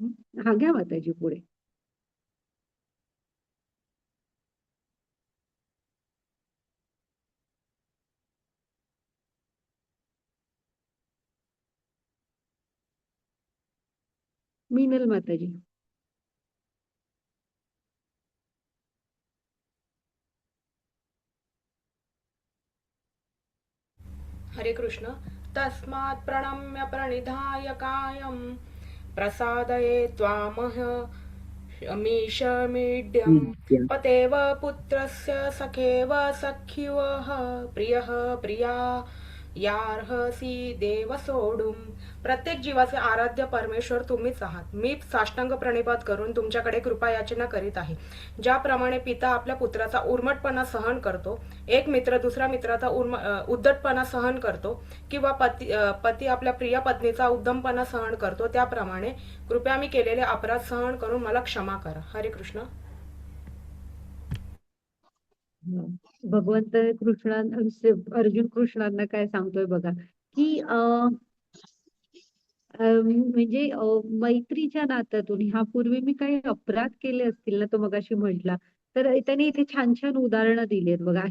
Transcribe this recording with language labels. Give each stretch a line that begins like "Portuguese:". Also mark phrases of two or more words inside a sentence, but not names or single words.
Marathi: हा घ्या माताजी पुढे. मीनल माताजी. हरे कृष्ण.
Sanskrit: तस्मात् प्रणम्य प्रणिधाय कायं प्रसादये त्वामहमीशमीड्यं पतेव पुत्रस्य सखेव सख्युवः प्रियः प्रिया यार्हसी देव सोडून.
Marathi: प्रत्येक जीवाचे आराध्य परमेश्वर तुम्हीच आहात. मी साष्टांग प्रणिपात करून तुमच्याकडे कृपा याचना करीत आहे. ज्याप्रमाणे पिता आपल्या पुत्राचा उर्मटपणा सहन करतो, एक मित्र दुसऱ्या मित्राचा उद्धटपणा सहन करतो, किंवा पती आपल्या प्रिय पत्नीचा उद्दमपणा सहन करतो, त्याप्रमाणे कृपया मी केलेले अपराध सहन करून मला क्षमा करा. हरे कृष्ण. भगवंत अर्जुन कृष्णांना काय सांगतोय बघा की म्हणजे मैत्रीच्या नात्यातून ह्यापूर्वी मी काही अपराध केले असतील ना, तो मगाशी म्हटला, तर त्याने इथे छान छान उदाहरणं दिली आहेत बघा.